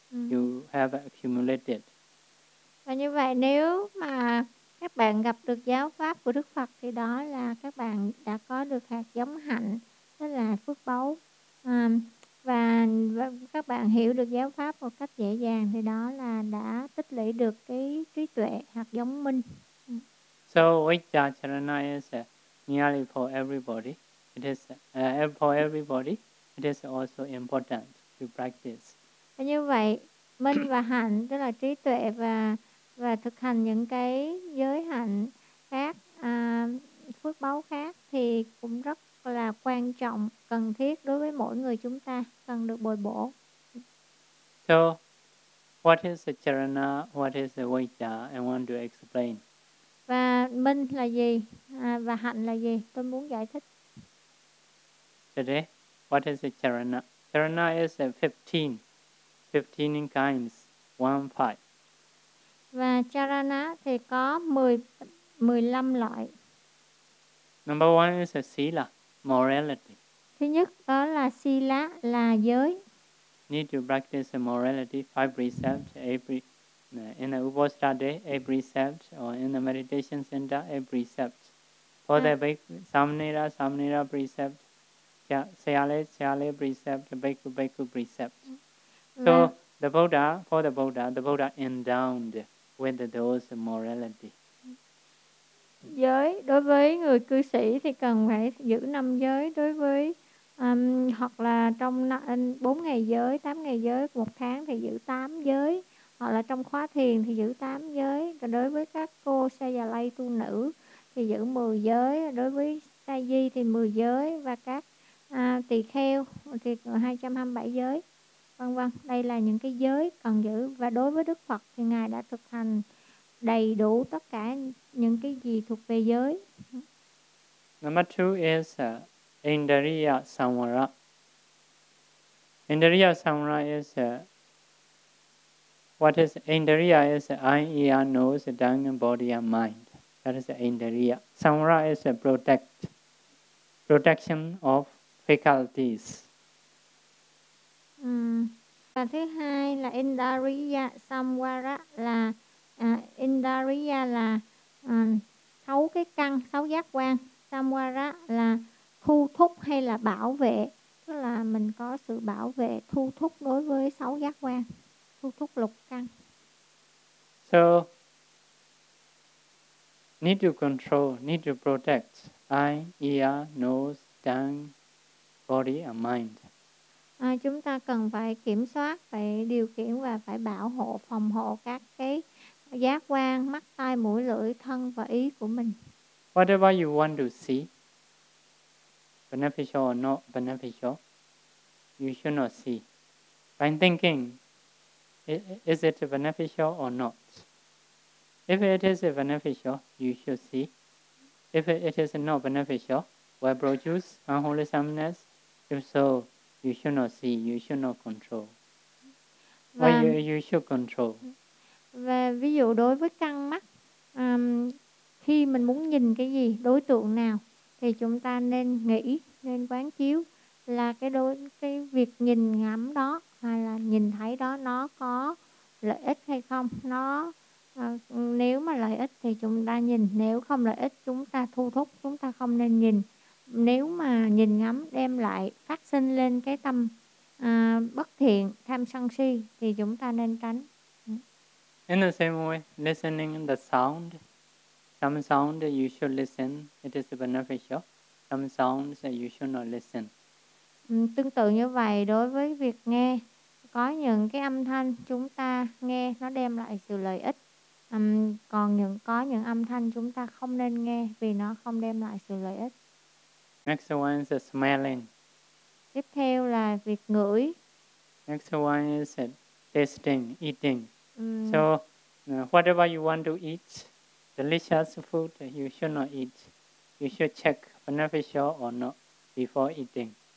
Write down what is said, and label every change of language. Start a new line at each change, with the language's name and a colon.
English: You have accumulated.
Vietnamese: Và như vậy, nếu mà các bạn gặp được giáo pháp của Đức Phật thì đó là các bạn đã có được hạt giống hạnh, tức là phước báu. Và các bạn hiểu được giáo pháp một cách dễ dàng thì đó là đã tích lũy được cái trí tuệ, hạt giống minh.
English: So vajjacharana is nearly for everybody. It is for everybody. It is also important to practice.
Vietnamese: Như vậy, minh và hạnh tức là trí tuệ và thực hành những cái giới hạnh khác, phước báu khác thì cũng rất là quan trọng, cần thiết đối với mỗi người chúng ta, cần được bồi bổ.
English: So, what is the charana, what is the vajja, I want to explain.
Vietnamese: Và minh là gì, và hạnh là gì, tôi muốn giải thích.
English: Today, what is the charana? Charana is a 15 kinds, 1-5.
Vietnamese: Và charana thì có 15 loại.
English: Number one is a sila, morality.
Vietnamese: Thứ nhất đó là sila, là giới.
English: Need to practice morality, 5 precepts every in the Upasatha day, a precept, or in the meditation center, a precept. For the big samnira, samnira precept, sayale, sayale precept, bhikkhu, bhikkhu precept. So the Buddha, for the Buddha endowed with those morality.
Vietnamese: Giới đối với người cư sĩ thì cần phải giữ năm giới đối với hoặc là trong 4 ngày giới, 8 ngày giới, 1 tháng thì giữ 8 giới. Hoặc là trong khóa thiền thì giữ 8 giới. Còn đối với các cô sa già lay tu nữ thì giữ 10 giới. Đối với sa di thì 10 giới. Và các tỳ kheo thì 227 giới. Vân vân. Đây là những cái giới cần giữ. Và đối với Đức Phật thì Ngài đã thực hành đầy đủ tất cả những cái gì thuộc về giới.
English: Number two is Indriya Samvara. Indriya Samvara is what is Indriya is eye, ear, nose, tongue, body and mind. That is Indriya. Samvara is protection of faculties.
Vietnamese: Và thứ hai là Indriya Samvara là Indriya là sáu cái căn, sáu giác quan. Samvara là thu thúc hay là bảo vệ, tức là mình có sự bảo vệ thu thúc đối với sáu giác quan, thu thúc lục căn.
English: So need to control, need to protect eye, ear, nose, tongue, body and mind.
Vietnamese: Chúng ta cần phải kiểm soát, phải điều khiển và phải bảo hộ, phòng hộ các cái giác quan, mắt, tai, mũi, lưỡi, thân và ý của mình.
English: Whatever you want to see, beneficial or not beneficial, you should not see. By thinking, is it beneficial or not? If it is beneficial, you should see. If it is not beneficial, will produce unwholesomeness? If so, you should not see, you should not control. Or you should control.
Vietnamese: Và ví dụ đối với căn mắt, khi mình muốn nhìn cái gì, đối tượng nào, thì chúng ta nên nghĩ, nên quán chiếu là cái việc nhìn ngắm đó hay là nhìn thấy đó nó có lợi ích hay không. Nó nếu mà lợi ích thì chúng ta nhìn, nếu không lợi ích chúng ta thu thúc, chúng ta không nên nhìn. Nếu mà nhìn ngắm đem lại phát sinh lên cái tâm bất thiện, tham sân si thì chúng ta nên tránh.
English: In the same way, listening the sound, some sound you should listen, it is beneficial. Some sounds you should not listen.
Vietnamese: Tương tự như vậy, đối với việc nghe, có những cái âm thanh chúng ta nghe nó đem lại sự lợi ích. Còn những có những âm thanh chúng ta không nên nghe vì nó không đem lại sự lợi ích.
English: Next one is the smelling.
Vietnamese: Tiếp theo là việc ngửi.
English: Next one is tasting, eating. So whatever you want to eat, delicious food, you should not eat. You should check beneficial or not before eating.